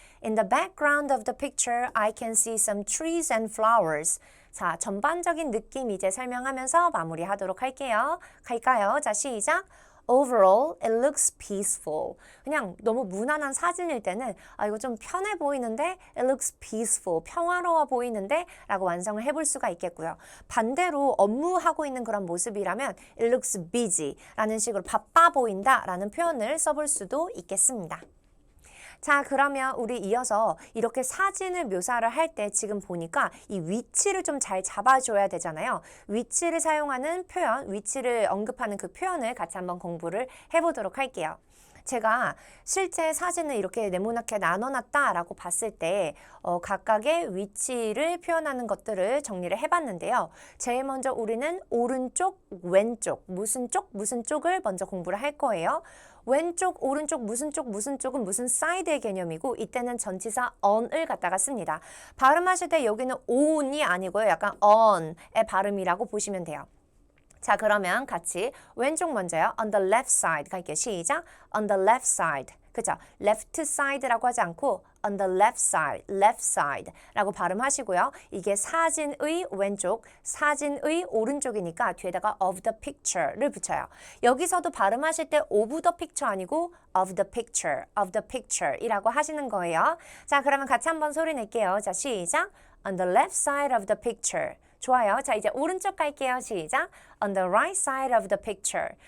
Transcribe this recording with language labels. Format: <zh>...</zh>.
<en>In the background of the picture, I can see some trees and flowers.</en> <ko>자, 전반적인 느낌 이제 설명하면서 마무리하도록 할게요. 갈까요? 자, 시작.</ko> <en>Overall, it looks peaceful.</en> <ko>그냥 너무 무난한 사진일 때는 이거 좀 편해 보이는데</ko> <en>it looks peaceful,</en> <ko>평화로워 보이는데 라고 완성을 해볼 수가 있겠고요. 반대로 업무하고 있는 그런 모습이라면</ko> <en>it looks busy</en> <ko>라는 식으로 바빠 보인다 라는 표현을 써볼 수도 있겠습니다. 자, 그러면 우리 이어서 이렇게 사진을 묘사를 할 때 지금 보니까 이 위치를 좀 잘 잡아줘야 되잖아요. 위치를 사용하는 표현, 위치를 언급하는 그 표현을 같이 한번 공부를 해보도록 할게요. 제가 실제 사진을 이렇게 네모나게 나눠놨다라고 봤을 때 각각의 위치를 표현하는 것들을 정리를 해봤는데요. 제일 먼저 우리는 오른쪽, 왼쪽, 무슨 쪽, 무슨 쪽을 먼저 공부를 할 거예요. 왼쪽, 오른쪽, 무슨 쪽, 무슨 쪽은 무슨 사이드의 개념이고 이때는 전치사 on을 갖다가 씁니다. 발음하실 때 여기는 on이 아니고요. 약간 on의 발음이라고 보시면 돼요. 자, 그러면 같이 왼쪽 먼저요.</ko> <en>On the left side</en> <ko>갈게요.</ko> <en>시작. On the left side. 그죠?</en> <ko>left side라고 하지 않고</ko> <en>on the left side</en> <ko>라고 발음하시고요. 이게 사진의 왼쪽, 사진의 오른쪽이니까 뒤에다가</ko> <en>of the picture</en> <ko>를 붙여요. 여기서도 발음하실 때</ko> <en>of the picture</en> <ko>아니고 of the picture 이라고 하시는 거예요. 자, 그러면 같이 한번 소리 낼게요. 자, 시작.</ko> <en>On the left side of the picture.</en> <ko>좋아요. 자, 이제 오른쪽 갈게요. 시작.</ko> <en>On the right side of the picture.</en>